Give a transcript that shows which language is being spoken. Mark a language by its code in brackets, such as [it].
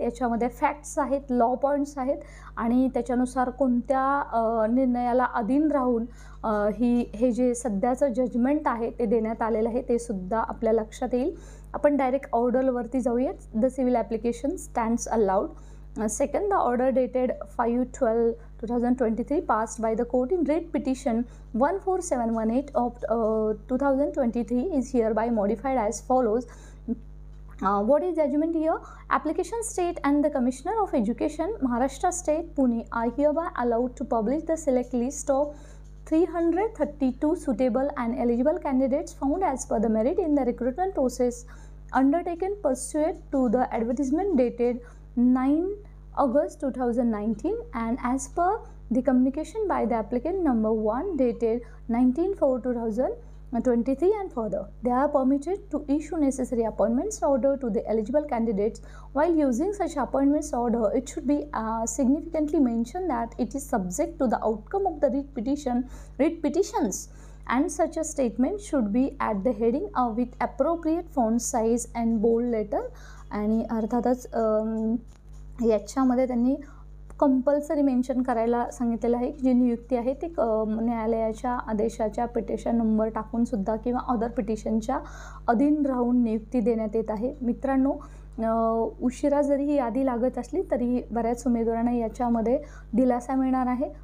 [mr] याच्यामध्ये फॅक्ट्स आहेत, law points आहेत आणि त्याच्यानुसार कोणत्या निर्णयाला अधीन राहून हे जे सध्याचं जजमेंट आहे ते देण्यात आलेलं आहे ते सुद्धा आपल्या लक्षात येईल. आपण डायरेक्ट ऑर्डरवरती जाऊयात. [en] The civil application stands allowed. Second, the order dated 5/12/2023 passed by the court in writ petition 14718 of 2023 is hereby modified as follows. What is judgment here? Application state and the Commissioner of Education, Maharashtra State, Pune are hereby allowed to publish the select list of 332 suitable and eligible candidates found as per the merit in the recruitment process undertaken pursuant to the advertisement dated 9 August 2019 and as per the communication by the applicant number 1 dated 19/4/2023 and further. They are permitted to issue necessary appointments order to the eligible candidates. While using such appointments order, it should be significantly mentioned that it is subject to the outcome of the writ petitions and such a statement should be at the heading with appropriate font size and bold letter. [mr] आणि अर्थातच याच्यामध्ये त्यांनी compulsory mention करायला सांगितलेलं आहे की जी नियुक्ती आहे ती न्यायालयाच्या आदेशाच्या पिटिशन नंबर टाकून सुद्धा किंवा अदर पिटिशनच्या अधीन राहून नियुक्ती देण्यात येत आहे. मित्रांनो, उशिरा जरी ही यादी लागत असली तरी बऱ्याच उमेदवारांना याच्यामध्ये दिलासा मिळणार आहे.